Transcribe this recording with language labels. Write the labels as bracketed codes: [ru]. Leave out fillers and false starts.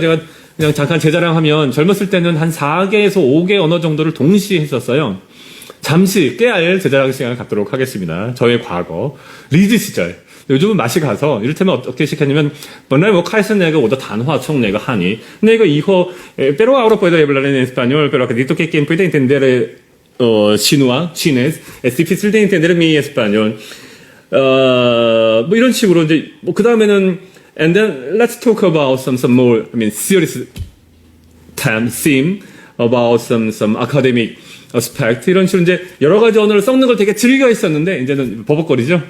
[ko] 제가 그냥 잠깐 제 자랑하면 젊었을 때는 한 4개에서 5개 언어 정도를 동시에 했었어요. 잠시 깨알 제 자랑 시간을 갖도록 하겠습니다. 저의 과거 리즈 시절. 요즘은 맛이 가서 이를테면 어떻게 시켰냐면 [zh] 本来我开始那个我的谈话从那个汉语那个以后 [es] pero ahora puedo hablar en español pero acredito que quien puede entender chines es difícil de entender mi español. [ko] 이런 식으로 이제 그 다음에는 [en] and then let's talk about some more serious theme about some academic aspect [ko] 이런 식으로 이제 여러 가지 언어를 섞는 걸 되게 즐겨 했었는데 이제는 버벅거리죠.